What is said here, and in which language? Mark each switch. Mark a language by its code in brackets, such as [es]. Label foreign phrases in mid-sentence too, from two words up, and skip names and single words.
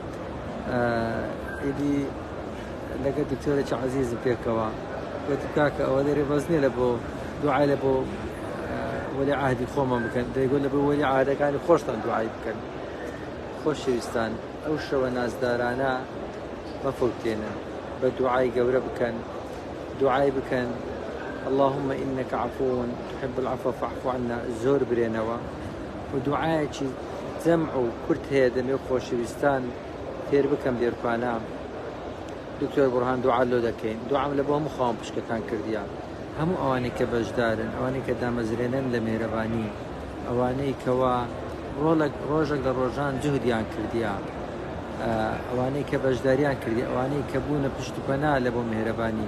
[ckb] ئیدی لەگە دکتۆرێکی عەزیزم پێکەوە گوتی کاکە ئەوە دەرێ بەز نییە لە بۆ دوعای لە بۆ وەلی عەهدی خۆمان بکەن، دەیگوت لە بۆ وەلی عەهدەکانی خۆشتان دوعای بکەن. خۆشەویستان ئەو شەوە نازدارانە مەفەوتێنن، بە دوعای گەورە بکەن، دوعای بکەن [ar] اللهم إنك عفو تحب العفو فاعف عنا [ckb] زۆر برێنەوە. و دوعایەکی جەمع و کورت هەیە دەمێ خۆشەویستان فێر بکەم لێرکانە. دکتۆر بورهان دوعا لۆ دەکەین. دوعام لە بۆ هەموو خاوەن پشکەکان کردیان، هەموو ئەوانەی کە بەشدارن، ئەوانەی کە دامەزرێنن لە مێرەبانی، ئەوانەی کەوا ڕۆژێک لە ڕۆژان جوهدیان کردیە، ئەوانەی کە بەشداریان کردی، ئەوانەی کە بوونە پشت و پەنا لە بۆ مێرەبانی.